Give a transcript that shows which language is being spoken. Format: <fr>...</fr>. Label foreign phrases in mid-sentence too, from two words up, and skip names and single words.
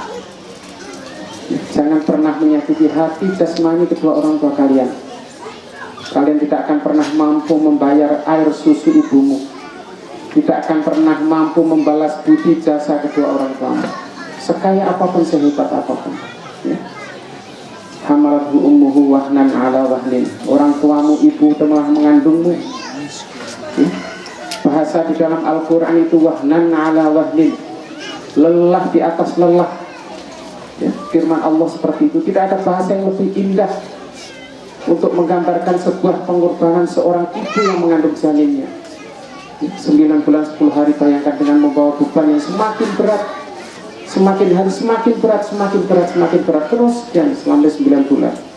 <id>Jangan pernah menyakiti hati jasmani kedua orang tua kalian. Kalian tidak akan pernah mampu membayar air susu ibumu, tidak akan pernah mampu membalas budi jasa kedua orang tuamu, sekaya apapun, sehebat apapun ya.</id> <ar>حملته أمه وهنا على وهن,</ar> <id>orang tuamu, ibu telah mengandungmu ya. Bahasa di dalam Al-Quran itu</id> <ar>وهنا على وهن,</ar> <id>lelah di atas lelah ya. Firman Allah seperti itu. Tidak ada bahasa yang lebih indah untuk menggambarkan sebuah pengorbanan seorang ibu yang mengandung janinnya 9 bulan 10 hari. Bayangkan dengan membawa beban yang semakin berat, semakin hari semakin berat, semakin berat, semakin berat terus dan selama 9 bulan.</id>